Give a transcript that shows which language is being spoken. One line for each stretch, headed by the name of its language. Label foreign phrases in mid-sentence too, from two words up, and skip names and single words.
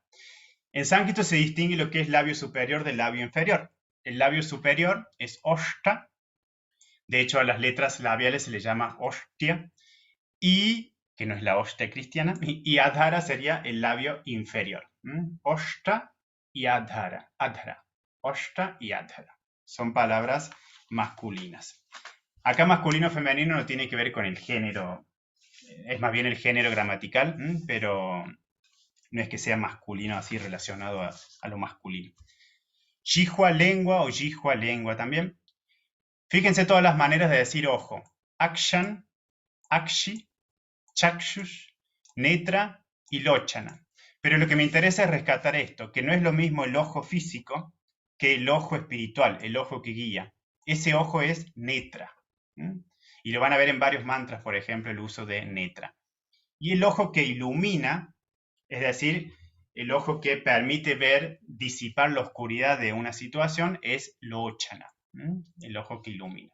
Spanish: En sánscrito se distingue lo que es labio superior del labio inferior. El labio superior es oshta. De hecho, a las letras labiales se le llama ostia. Y, que no es la hostia cristiana, y adhara sería el labio inferior. Oshta y adhara. Adhara. Oshta y adhara. Son palabras masculinas. Acá masculino o femenino no tiene que ver con el género. Es más bien el género gramatical, pero no es que sea masculino así relacionado a lo masculino. Jihua, lengua o jihua, lengua también. Fíjense todas las maneras de decir ojo.
Sanskrit: अक्षन्, अक्षि, चक्षुः, नेत्र
Spanish: y lochana. Pero lo que me interesa es rescatar esto, que no es lo mismo el ojo físico que el ojo espiritual, el ojo que guía. Ese ojo es netra. Y lo van a ver en varios mantras, por ejemplo, el uso de netra. Y el ojo que ilumina, es decir, el ojo que permite ver, disipar la oscuridad de una situación, es lochana, el ojo que ilumina.